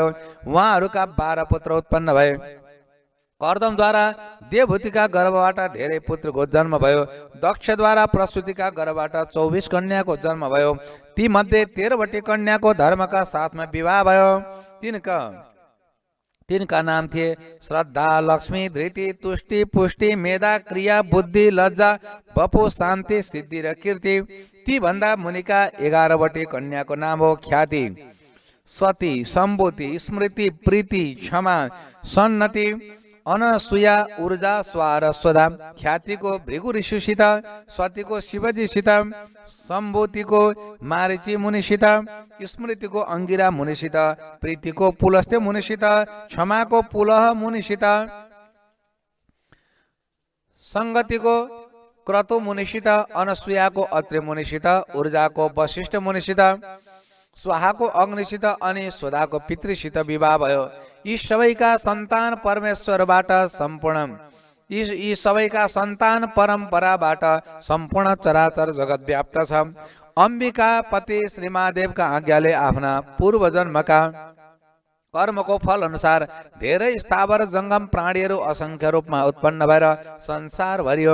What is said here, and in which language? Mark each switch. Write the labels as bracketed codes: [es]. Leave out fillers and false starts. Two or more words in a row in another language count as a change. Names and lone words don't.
[ne] उहाँहरूका 12 पुत्र उत्पन्न भए। कर्दमद्वारा देवभूतिका गर्भबाट धेरै पुत्रको जन्म भयो। दक्षद्वारा प्रसूतिका गर्भबाट 24 कन्याको जन्म भयो। ती मध्ये 13वटी कन्याको धर्मका साथमा विवाह भयो। तिनका नाम थिए श्रद्धा, लक्ष्मी, धृति, तुष्टि, पुष्टि, मेधा, क्रिया, बुद्धि, लज्जा, बपु, शान्ति, सिद्धि र कीर्ति। ती भन्दा मुनिका 11वटी कन्याको नाम हो ख्याति, सती, सम्बोति, स्मृति, प्रीति, क्षमा, सन्नति, अनसुया, ऊर्जा, स्वा र स्वदा। ख्यातिको भृगु ऋषिसित, सतीको शिवजीसित, सम्बोतिको मारिची मुनिसित, स्मृतिको अंगिरा मुनिसित, प्रीतिको पुलस्त्य मुनिसित, क्षमाको पुलह मुनिसित, संगतिको क्रतु मुनिसित, अनसुयाको अत्रि मुनिसित, ऊर्जाको वशिष्ठ मुनिसित, स्वाहाको अग्निसित अनि स्वदाको पितृसित विवाह भयो। यी सबैका सन्तान परमेश्वरबाट सम्पूर्ण यी सबैका सन्तान परम्पराबाट सम्पूर्ण चराचर जगत व्याप्त छ। अम्बिका पति श्री महादेवका आज्ञाले आफ्ना पूर्वजन्मका कर्मको फल अनुसार धेरै स्थावर जंगम प्राणीहरू असंख्य रूपमा उत्पन्न भएर संसार भरियो।